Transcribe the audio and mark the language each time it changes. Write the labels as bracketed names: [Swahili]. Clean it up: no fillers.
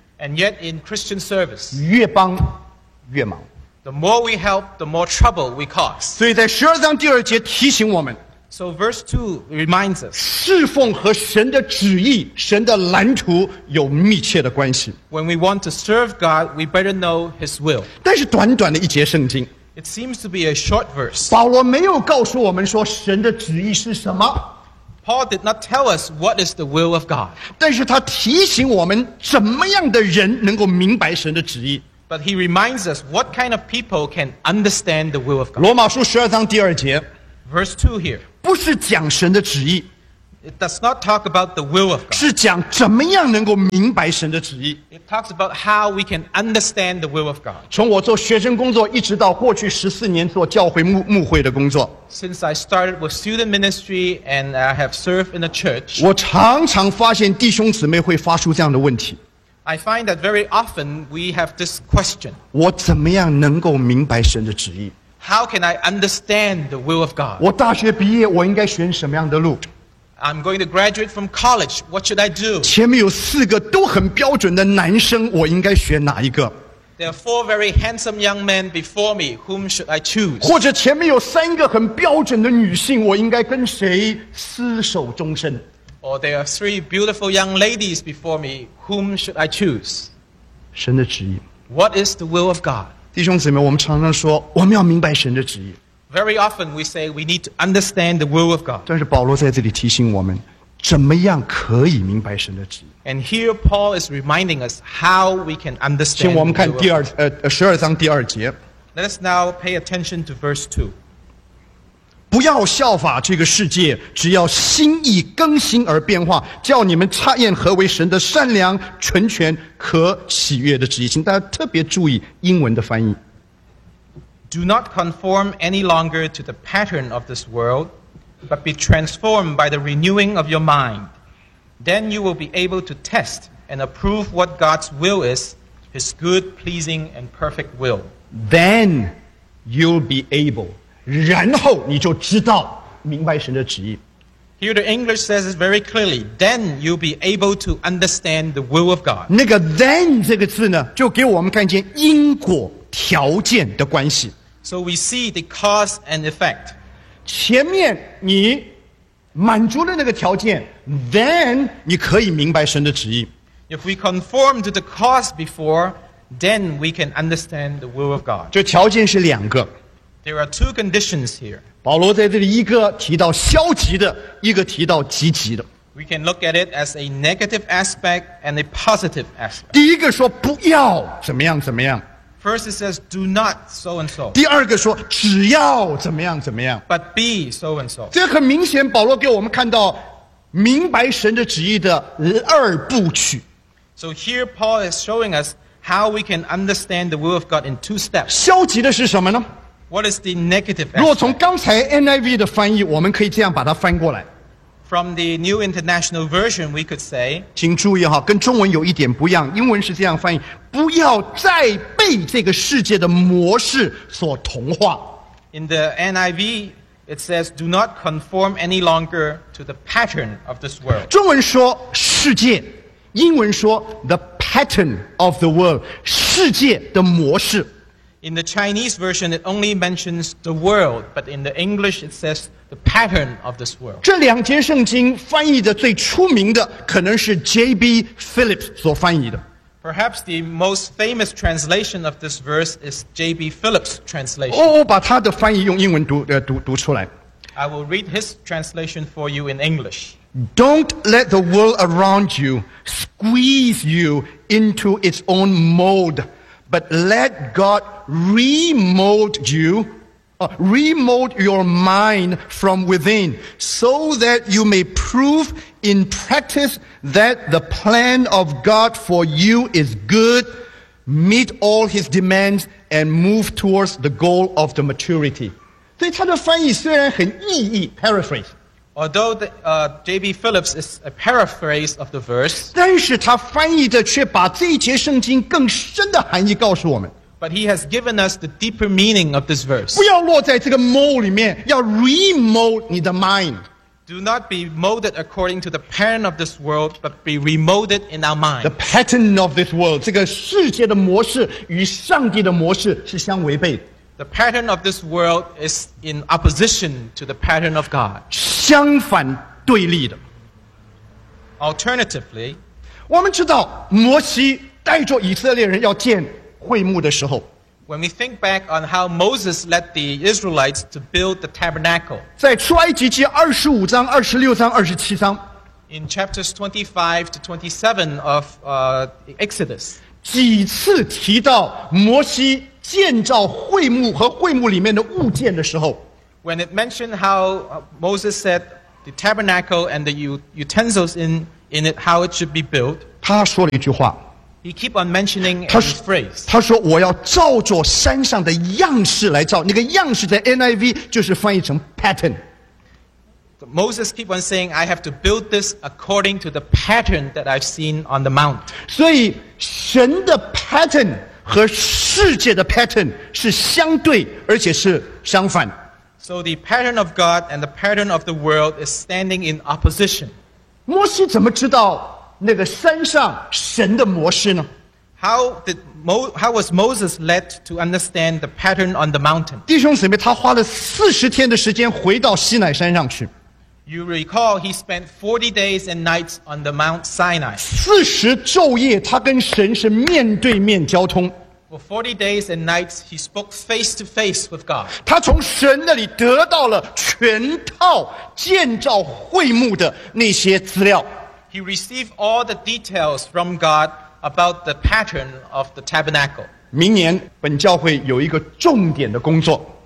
[English] And yet in Christian service. [Chinese] 越帮越忙。 [English] The more we help, the more trouble we cause. [Chinese] 所以在十二章第二节提醒我们。 [English] So verse 2 reminds us. [Chinese] 侍奉和神的旨意、神的蓝图有密切的关系。 [English] When we want to serve God, we better know His will. [Chinese] 但是短短的一节圣经。 [English] It seems to be a short verse. [Chinese] 保罗没有告诉我们说神的旨意是什么。 [English] Paul did not tell us what is the will of God. [Chinese] 但是他提醒我们怎么样的人能够明白神的旨意。 [English] But he reminds us what kind of people can understand the will of God. [Chinese] 罗马书十二章第二节。 [English] Verse 2 here. [Chinese] 不是讲神的旨意。 [English] It does not talk about the will of God. [Chinese] 是讲怎么样能够明白神的旨意。 [English] It talks about how we can understand the will of God. [Chinese] 从我做学生工作一直到过去14年做教会牧会的工作。 [English] Since I started with student ministry and I have served in the church. [Chinese] 我常常发现弟兄姊妹会发出这样的问题。 [English] I find that very often we have this question. [Chinese] 我怎么样能够明白神的旨意。 [English] How can I understand the will of God? [Chinese] 我大学毕业我应该选什么样的路。 [English] I'm going to graduate from college. What should I do? [Chinese] 前面有四个都很标准的男生，我应该选哪一个？ [English] There are four very handsome young men before me. Whom should I choose? [Chinese] 或者前面有三个很标准的女性，我应该跟谁厮守终身？ [English] Or there are three beautiful young ladies before me. Whom should I choose? [Chinese] 神的旨意。 [English] What is the will of God? [Chinese] 弟兄姊妹，我们常常说，我们要明白神的旨意。 [English] Very often we say we need to understand the will of God. [Chinese] 但是保罗在这里提醒我们，怎么样可以明白神的旨意。 [English] And here Paul is reminding us how we can understand the will of God. [Chinese] 请我们看十二章第二节。 [English] Let us now pay attention to verse 2. [Chinese] 不要效法这个世界，只要心意更新而变化，叫你们察验何为神的善良、纯全、可喜悦的旨意。请大家特别注意英文的翻译。 [English] Do not conform any longer to the pattern of this world, but be transformed by the renewing of your mind. Then you will be able to test and approve what God's will is, His good, pleasing, and perfect will. Then you'll be able. [Chinese] 然后你就知道明白神的旨意。 [English] Here the English says it very clearly. Then you'll be able to understand the will of God. [Chinese] 那个 then 这个字呢，就给我们看见因果条件的关系。 [English] So we see the cause and effect. [Chinese] 前面你满足了那个条件， then 你可以明白神的旨意。 [English] If we conform to the cause before, then we can understand the will of God. [Chinese] 这条件是两个。 [English] There are two conditions here. [Chinese] 保罗在这里一个提到消极的，一个提到积极的。 [English] We can look at it as a negative aspect and a positive aspect. [Chinese] 第一个说不要怎么样怎么样。 [English] First it says, do not so-and-so. [Chinese] 第二个说只要怎么样怎么样。 [English] But be so-and-so. [Chinese] 这很明显保罗给我们看到明白神的旨意的二部曲。 [English] So here Paul is showing us how we can understand the will of God in two steps. [Chinese] 消极的是什么呢？ [English] What is the negative aspect? [Chinese] 如果从刚才 NIV 的翻译，我们可以这样把它翻过来。 [English] From the New International Version, we could say, [Chinese] 请注意哈，跟中文有一点不一样。英文是这样翻译：不要再被这个世界的模式所同化。 [English] In the NIV, it says, "Do not conform any longer to the pattern of this world." [Chinese] 中文说世界，英文说 [English] the pattern of the world， [Chinese] 世界的模式。 [English] In the Chinese version, it only mentions the world, but in the English, it says. The pattern of this world. [Chinese] 这两节圣经翻译的最出名的可能是 J.B. Phillips 所翻译的。 [English] Perhaps the most famous translation of this verse is J.B. Phillips' translation. [Chinese] 我把他的翻译用英文 读出来。 [English] I will read his translation for you in English. Don't let the world around you squeeze you into its own mold, but let God remold you. Remold your mind from within so that you may prove in practice that the plan of God for you is good, meet all his demands, and move towards the goal of the maturity. [Chinese] 所以他的翻译虽然很意义 paraphrase. [English] Although J.B. Phillips is a paraphrase of the verse, [Chinese] 但是他翻译的却把这一节圣经更深的含义告诉我们。 [English] But he has given us the deeper meaning of this verse. [Chinese] 不要落在这个 mold 里面，要 remold 你的 mind. [English] Do not be molded according to the pattern of this world, but be remolded in our mind. The pattern of this world, [Chinese] 这个世界的模式与上帝的模式是相违背的。 [English] The pattern of this world is in opposition to the pattern of God. [Chinese] 相反对立的。 [English] Alternatively, [Chinese] 我们知道摩西带着以色列人要建会幕的时候， [English] When we think back on how Moses led the Israelites to build the tabernacle, [Chinese] 在出埃及记二十五章、二十六章、二十七章， [English] in chapters 25 to 27 of Exodus, [Chinese] 几次提到摩西建造会幕和会幕里面的物件的时候， [English] when it mentioned how Moses set the tabernacle and the utensils in it, how it should be built, [Chinese] 他说了一句话。 [English] He keep on mentioning a phrase. [Chinese] 他说我要照着山上的样式来造。那个样式在 NIV 就是翻译成 pattern. [English] Moses keep on saying, I have to build this according to the pattern that I've seen on the mount. [Chinese] 所以神的 pattern 和世界的 pattern 是相对而且是相反。 [English] So the pattern of God and the pattern of the world is standing in opposition. [Chinese] 摩西怎么知道那个山上神的模式呢？ [English] How was Moses led to understand the pattern on the mountain? [Chinese] 弟兄姊妹，他花了40天的时间回到西乃山上去。 [English] You recall he spent 40 days and nights on the Mount Sinai. [Chinese] 40昼夜他跟神是面对面交通。 [English] For 40 days and nights he spoke face to face with God. [Chinese] 他从神那里得到了全套建造会幕的那些资料。 [English] He received all the details from God. About the pattern of the tabernacle. [Chinese] 明年本教会有一个重点的工作。